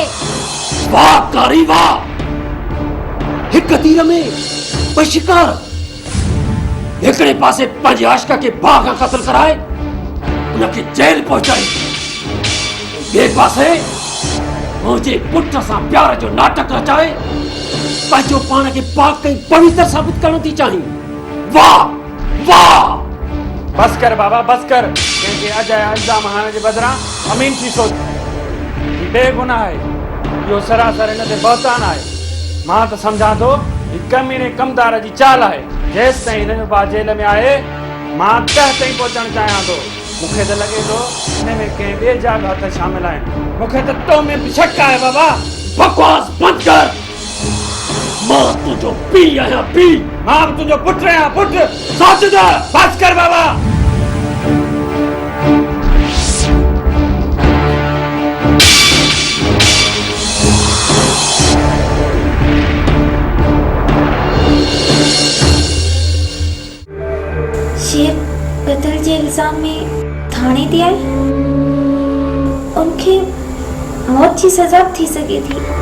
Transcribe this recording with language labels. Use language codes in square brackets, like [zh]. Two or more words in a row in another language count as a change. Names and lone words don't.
[sd] वाह कारी वाह हिक तीर में ॿ शिकार हिकिड़े पासे पंहिंजे आशिक खे भाउ खां क़त्ल कराए उनखे जेल पहुचाई ॿिए पासे मुंहिंजे पुट सां प्यार जो नाटक रचाए पंहिंजो पाण खे पाक ऐं पवित्र साबित करणु थी चाहीं वाह वाह बस कर बाबा बस कर कंहिंखे अजाया इल्ज़ाम हणण जे बदिरां अमीन थी सोच ही बेगुनाह आहे इहो सरासर हिन ते बहतान आहे मां त सम्झां थो ही कमीने कमदार जी चाल आहे जेसि ताईं हिन जो भाउ जेल में आहे मां तह ताईं पहुचणु चाहियां थो मूंखे त लॻे थो हिन में कंहिं ॿिए जा बि हथ शामिल आहिनि मूंखे त तो में बि शक आहे बाबा बकवास बंद कर मां तुंहिंजो पीउ आहियां पीउ मां बि तुंहिंजो पुटु आहियां पुटु साजिद बस कर बाबा [hi] शेर कत्ल के इल्जाम में थाने ते आए उनके मौत की सजा थी सके थी